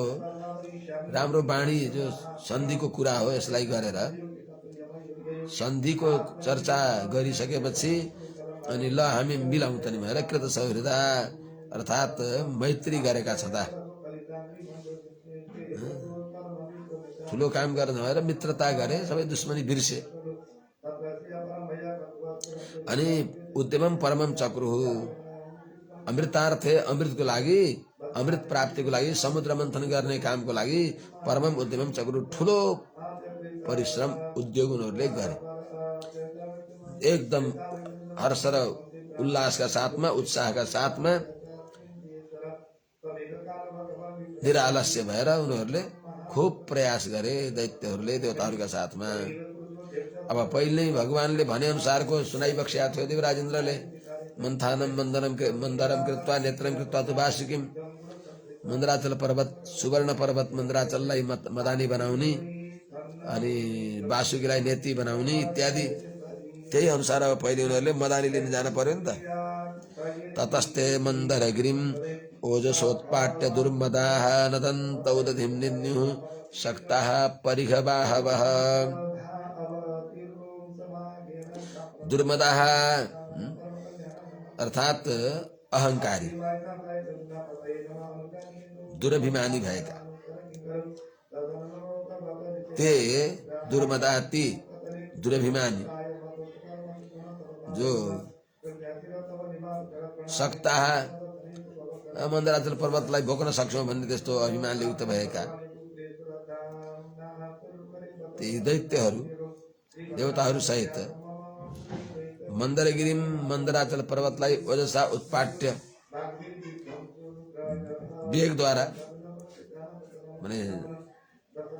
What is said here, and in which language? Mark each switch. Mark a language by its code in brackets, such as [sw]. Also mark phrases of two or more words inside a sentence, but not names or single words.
[ne] राम्रो बाणी जो सन्धिको कुरा हो यसलाई गरेर सन्धिको चर्चा गरिसकेपछि अनि ल हामी मिलाउँ त नि भनेर [sa] कृत सौहृदा [ne] अर्थात मैत्री गरेका छँदा ठुलो काम गर्न भएर मित्रता गरे सबै दुश्मनी बिर्से। अनि [sa] उद्यमम परमम चक्रुः अमृतार्थे [ne] अमृतको लागि अमृत प्राप्तिको लागि समुद्र मन्थन गर्ने कामको लागि [sa] परमम उद्यमम चक्रुः [ne] ठुलो परिश्रम उद्योग उनीहरूले गरे एकदम हर्ष र उल्लासका साथमा उत्साहका साथमा निरालस्य भएर उनीहरूले खूब प्रयास गरे दैत्यहरूले देवताहरूका साथमा। अब पहिले भगवानले भने अनुसारको सुनाइबक्स्या थियो देवराजेन्द्रले [sa] मन्थानम मन्दरम कृत्वा नेत्रम कृत्वा तु वासुकीम [ne] मन्दराचल पर्वत सुवर्ण पर्वत मन्दराचललाई मदानी बनाउने अनि वासुकीलाई नेति बनाउने इत्यादि त्यही अनुसार अब पहिले उनीहरूले मदानी लिन जान पर्यो नि त। [sa] ततस्ते मन्दरगिरिम ओजसोत्पाट्य दुर्मदाः नदन्त उदधिम निन्युः शक्ताः परिघबाहवः। [ne] दुर्मदाः अर्थात अहंकारी दुरभिमानी भएका [sa] ते दुर्मदा [ne] ती दुरभिमानी जो सक्ता मन्दराचल पर्वतलाई भोग्न सक्छौं भन्ने त्यस्तो अभिमानले युक्त भएका ती दैत्यहरू देवताहरू सहित मन्दरगिरिम मन्दराचल पर्वतलाई [sa] ओजसा उत्पाट्य [ne] वेगद्वारा माने